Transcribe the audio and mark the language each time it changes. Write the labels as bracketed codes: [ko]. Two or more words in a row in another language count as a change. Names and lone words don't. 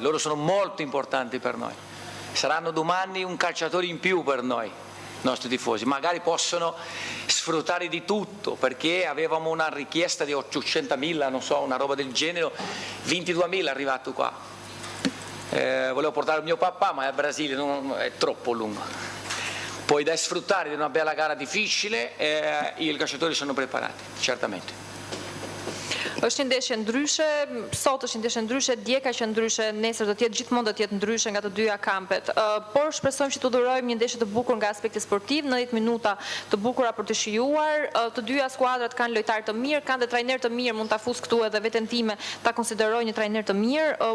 [it] Loro sono molto importanti per noi, saranno domani un calciatore in più per noi, nostri tifosi, magari possono sfruttare di tutto, perché avevamo una richiesta di 800.000, non so, una roba del genere, 22.000 è arrivato qua. Volevo portare mio papà, ma il Brasile è troppo lungo. Poi da sfruttare di una bella gara difficile, i calciatori sono preparati, certamente. [sq] Është një ndeshje ndryshe, sot është një ndeshje ndryshe, dje ka qenë ndryshe, nesër do të jetë gjithmonë do të jetë ndryshe nga të dyja kampet. Por shpresojmë që të udhërojmë një ndeshje të bukur nga aspekti sportiv, 90 minuta të bukura për të shijuar. Të dyja skuadrat kanë lojtarë të mirë, kanë dhe trajner të mirë, mund ta fus këtu edhe veten time ta konsideroj një trajner të mirë.